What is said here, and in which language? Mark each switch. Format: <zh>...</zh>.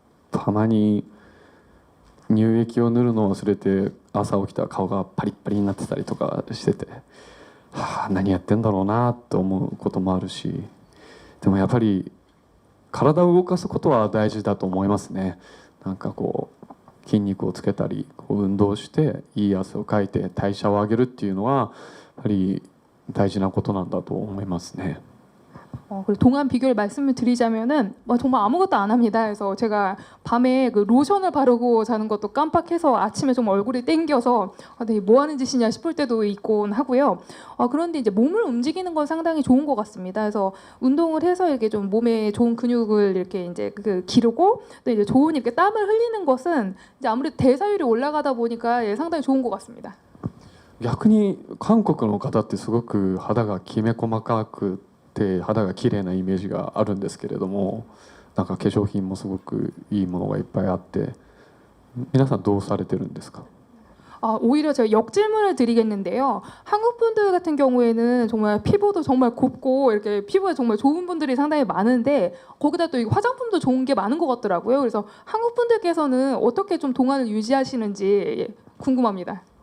<ja>たまに乳液を塗るのを忘れて朝起きたら顔がパリッパリになってたりとかしてて、はあ、何やってんだろうなって思うこともあるし、でもやっぱり体を動かすことは大事だと思いますね。なんか筋肉をつけたり運動していい汗をかいて代謝を上げるっていうのはやっぱり大事なことなんだと思いますね。</ja> <ko>그리고 동안 비결 말씀을 드리자면은 정말 아무것도 안 합니다. 그래서 제가 밤에 그 로션을 바르고 자는 것도 깜빡해서 아침에 좀 얼굴이 땡겨서 되게 뭐 하는 짓이냐 싶을 때도 있곤 하고요. 그런데 이제 몸을 움직이는 건 상당히 좋은 것 같습니다. 그래서 운동을 해서 이렇게 좀 몸에 좋은 근육을 이렇게 이제 기르고 또 이제 좋은 이렇게 땀을 흘리는 것은 이제 아무래도 대사율이 올라가다 보니까 상당히 좋은 것 같습니다.</ko> <ja>逆に韓国の方ってすごく肌がきめ細かくて肌が綺麗なイメージがあるんですけれども、なんか化粧品もすごくいいものがいっぱいあって、皆さんどうされてるんですか？</ja> <ko>오히려 제가 역질문을 드리겠는데요. 한국 분들 같은 경우에는 정말 피부도 정말 곱고 이렇게 피부에 정말 좋은 분들이 상당히 많은데, 거기다 또 화장품도 좋은 게 많은 것 같더라고요. 그래서 한국 분들께서는 어떻게 좀 동안을 유지하시는지 궁금합니다.</ko>